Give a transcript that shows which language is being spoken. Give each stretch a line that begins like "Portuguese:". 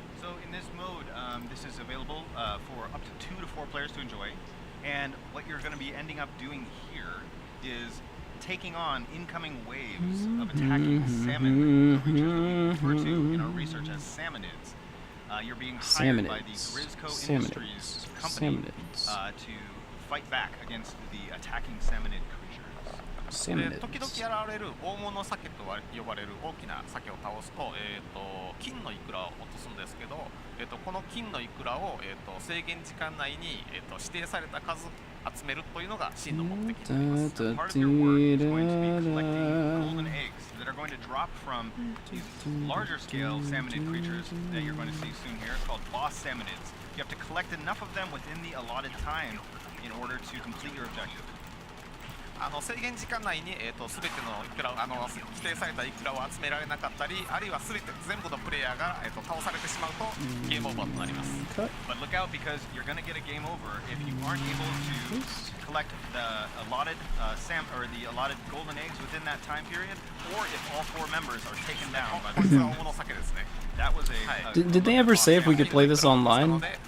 English: So in this mode, this is available for up to 2 to 4 players to enjoy, and what you're going to be ending up doing here is taking on incoming waves of attacking salmon creatures that we refer to in our research as salmonids. You're being hired by the Grisco Industries company to fight back against the attacking salmonid creatures.
Japanese: 時々現れる大物鮭と呼ばれる大きな鮭を倒すと、金のイクラを落とすんですけど、この金のイクラを、制限時間内に、指定された数集めるというのが真の目的になります。
English: Part of your work is going to be collecting golden eggs that are going to drop from these larger scale salmonid creatures that you're going to see soon here called boss salmonids. You have to collect enough of them within the allotted time in order to complete your objective.
Japanese: 制限時間内に、全てのイクラを指定されたイクラを集められなかったり、あるいは全部のプレイヤーが、倒されてしまうとゲームオーバーとなります。
English: But look out because you're going to get a game over if you aren't able to collect the allotted the allotted golden eggs within that time period, or if all 4 members are taken down by the That was a Did they ever say if we could play this online?